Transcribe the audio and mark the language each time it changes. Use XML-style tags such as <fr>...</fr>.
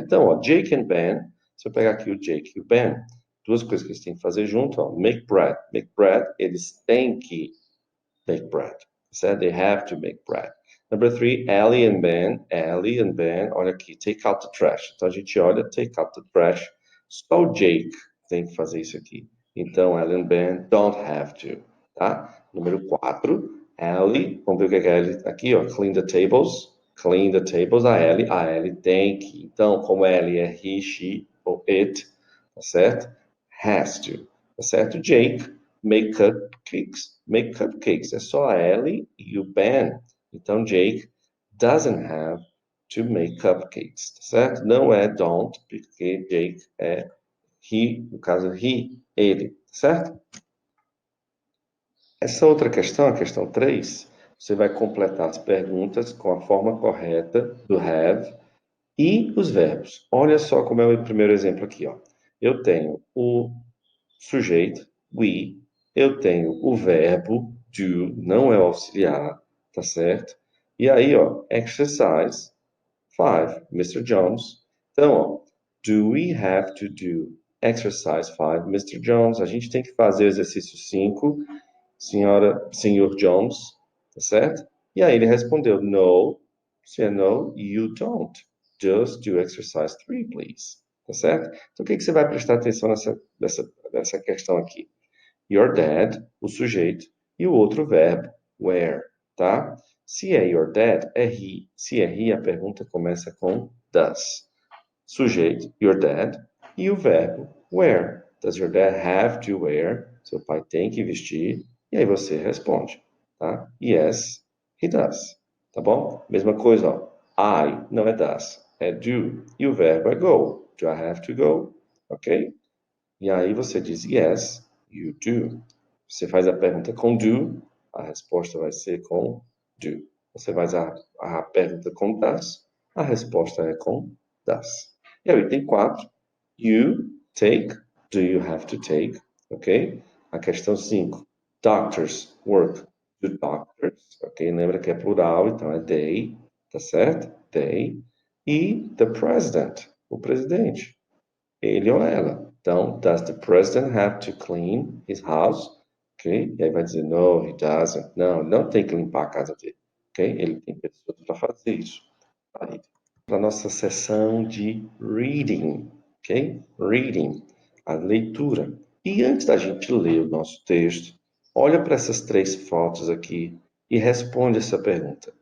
<pt>Então, ó, Jake and Ben, se eu pegar aqui o Jake e o Ben, duas coisas que eles têm que fazer junto, ó,</pt> <en>make bread. Make bread,</en> <pt>eles têm que</pt> <en>make bread.</en> <pt>Certo?</pt> <en>They have to make bread. Number 3, Ellie and Ben,</en> <pt>olha aqui,</pt> <en>take out the trash.</en> <pt>Então a gente olha,</pt> <en>take out the trash.</en> <pt>Só o Jake tem que fazer isso aqui.</pt> <en>Então, Ellie and Ben don't have to, tá?</en> <pt>Número 4, Ellie, vamos ver o que é Ellie aqui, ó,</pt> <en>clean the tables. Clean the tables,</en> <pt>a Ellie tem que. Então, como Ellie é he, she ou it, tá certo?</pt> <en>Has to,</en> <pt>tá certo?</pt> <en>Jake, make cupcakes. Make cupcakes,</en> <pt>é só a Ellie e o Ben.</pt> <en>Então, Jake doesn't have to make cupcakes,</en> <pt>tá certo? Não é don't, porque Jake é he, no caso he, ele, tá certo? Essa outra questão, a questão 3, você vai completar as perguntas com a forma correta do have e os verbos. Olha só como é o primeiro exemplo aqui, ó. Eu tenho o sujeito, we, eu tenho o verbo do, não é o auxiliar, tá certo? E aí, ó,</pt> <en>exercise 5,</en> <pt>Mr. Jones.</pt> <en>Então, ó, do we have to do exercise 5, Mr. Jones?</en> <pt>A gente tem que fazer o exercício 5, senhor Jones, tá certo? E aí ele respondeu, no, se é no,</pt> <en>you don't. Just do exercise 3, please.</en> <pt>Tá certo? Então, o que você vai prestar atenção nessa questão aqui? Your dad, o sujeito, e o outro verbo, where, tá? Se é your dad, é he. Se é he, a pergunta começa com does. Sujeito, your dad, e o verbo, wear.</pt> <en>Does your dad have to wear?</en> <pt>Seu pai tem que vestir. E aí você responde, tá?</pt> <en>Yes, he does.</en> <pt>Tá bom? Mesma coisa, ó. I não é does, é do. E o verbo é go.</pt> <en>Do I have to go?</en> <pt>Ok? E aí você diz</pt> <en>yes, you do.</en> <pt>Você faz a pergunta com do, a resposta vai ser com do. Você faz a pergunta com does, a resposta é com does. E aí o item 4, you</pt> <en>Take, do you have to take, ok?</en> <pt>A questão 5,</pt> <en>doctors work, do doctors, ok?</en> <pt>Lembra que é plural, então é they, tá certo? They. E the president, o presidente, ele ou ela.</pt> <en>Então, does the president have to clean his house?</en> <pt>Ok? E aí vai dizer,</pt> <en>no, he doesn't.</en> <pt>Não, não tem que limpar a casa dele, ok? Ele tem pessoas para fazer isso para ele. Para a nossa sessão de reading, ok? Reading, a leitura. E antes da gente ler o nosso texto, olha para essas 3 fotos aqui e responde essa pergunta.</pt>